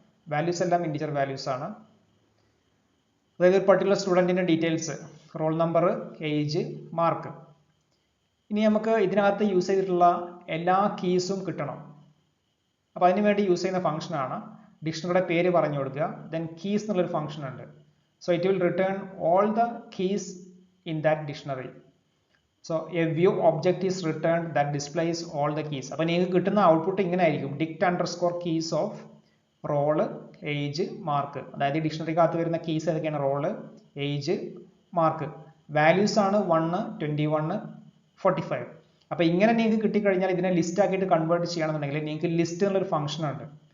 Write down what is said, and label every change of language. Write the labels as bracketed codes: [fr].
[ml] Values എല്ലാം integer values ആണ്. അതായത് ഒരു particular സ്റ്റുഡൻറ്റിൻ്റെ details, roll number, age, mark. ഇനി നമുക്ക് ഇതിനകത്ത് യൂസ് ചെയ്തിട്ടുള്ള എല്ലാ കീസും കിട്ടണം. അപ്പോൾ അതിന് വേണ്ടി യൂസ് ചെയ്യുന്ന ഫംഗ്ഷനാണ് ഡിക്ഷണറിയുടെ പേര് പറഞ്ഞു കൊടുക്കുക, ദെൻ കീസ് എന്നുള്ളൊരു ഫംഗ്ഷൻ ഉണ്ട്. [en] So it will return all the keys in that dictionary. So a view object is returned that displays all the keys. [ml] അപ്പോൾ നിങ്ങൾക്ക് കിട്ടുന്ന ഔട്ട്പുട്ട് ഇങ്ങനെ ആയിരിക്കും, dict underscore keys of role, age, mark. അതായത് ഡിക്ഷണറിക്കകത്ത് വരുന്ന keys ഏതൊക്കെയാണ്? Role, age, mark. Values ആണ് 1, 21, 45. അപ്പോൾ ഇങ്ങനെ നിങ്ങൾക്ക് കിട്ടിക്കഴിഞ്ഞാൽ ഇതിനെ ലിസ്റ്റ് ആക്കിയിട്ട് കൺവേർട്ട് ചെയ്യണമെന്നുണ്ടെങ്കിൽ നിങ്ങൾക്ക് ലിസ്റ്റ് എന്നുള്ളൊരു ഫംഗ്ഷൻ ഉണ്ട്.